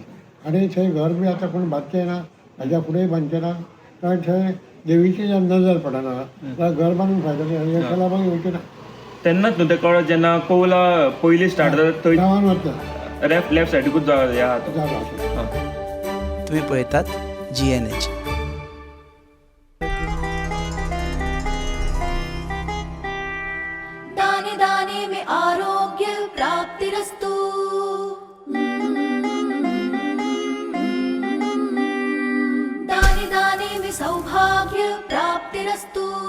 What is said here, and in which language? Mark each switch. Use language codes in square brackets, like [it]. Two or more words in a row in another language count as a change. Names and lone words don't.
[kok] आनी थंय घर बी आतां कोण बांदचें ना, हाज्या फुडेंय बांदचें ना, कारण थंय देवीची नजर पडना जाल्यार घर बांदून फायदो हेका मागीर वयचें ना. तेन्नाच न्हू ते कळत जेन्ना कौला पयली स्टार्ट जाता थंय गांवान वता लेफ्ट सायडीकूच जागा तुम्ही पळयतात GNH. [hi] दाने दाने में [sa] आरोग्य प्राप्तिरस्तु. [hi] दाने दाने में [sa] सौभाग्य प्राप्तिरस्तु.